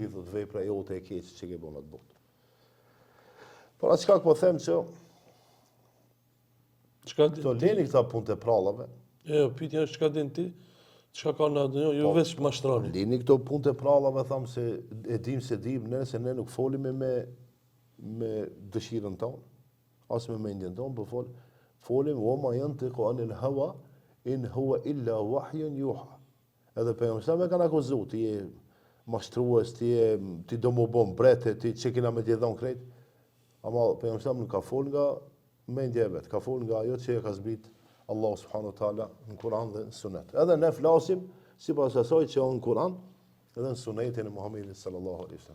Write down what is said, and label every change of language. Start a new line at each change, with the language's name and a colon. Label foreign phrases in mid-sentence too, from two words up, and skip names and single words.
Albanian: Thot, vepra jote e keqe që ke bën atë botë. Por çka po them që këto leni këta punë të prallave. Jo, pyetja është çka din ti? Çka ka në dunjë? Jo veç mashtroni. Leni këto punë të prallave, tham se e dim se se ne nuk folim me dëshirën tonë, as me mendjen tonë, por folim
Arabic: وما ينطق عن الهوى إن هو إلا وحي يوحى.
Albanian: Edhe pejgamberi më kanë akuzuar ti je mashtrues, ti do më bën brete, ti çe kena me të dhon krejt. Ama pejgamberi nuk ka fol nga mendja e vet, ka fol nga ajo që e ka zbrit Allah
Arabic: سبحانه وتعالى
Albanian: në Kur'an dhe në Sunet. Edhe ne flasim sipas asaj që on në Kur'an edhe në sunetin e Muhamedit
Arabic: صلى الله عليه وسلم.